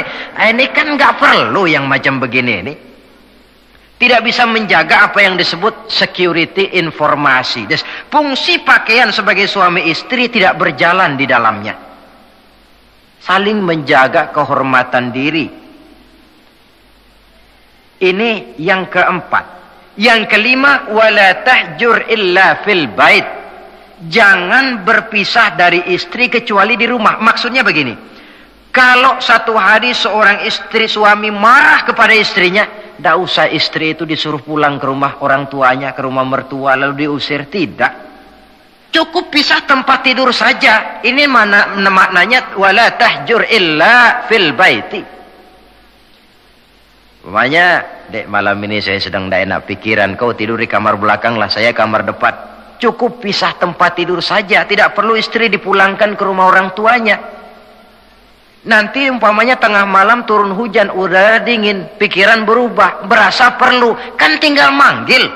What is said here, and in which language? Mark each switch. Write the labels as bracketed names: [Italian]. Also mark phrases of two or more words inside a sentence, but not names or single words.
[Indonesian] Ini kan gak perlu yang macam begini ini. Tidak bisa menjaga apa yang disebut security informasi. Fungsi pakaian sebagai suami istri tidak berjalan di dalamnya. Saling menjaga kehormatan diri. Ini yang keempat. Yang kelima, [Arabic] ولا تهجر إلا في البيت. [Indonesian] Jangan berpisah dari istri kecuali di rumah. Maksudnya begini, kalau satu hari seorang istri suami marah kepada istrinya, tidak usah istri itu disuruh pulang ke rumah orang tuanya, ke rumah mertua lalu diusir. Tidak. Cukup pisah tempat tidur saja. Ini maknanya [Arabic] ولا تهجر إلا في البيت. [Indonesian] Umpamanya, dek, malam ini saya sedang tidak enak pikiran, kau tidur di kamar belakang lah, saya kamar depan. Cukup pisah tempat tidur saja, tidak perlu istri dipulangkan ke rumah orang tuanya. Nanti umpamanya tengah malam turun hujan, udara dingin, pikiran berubah, berasa perlu, kan tinggal manggil.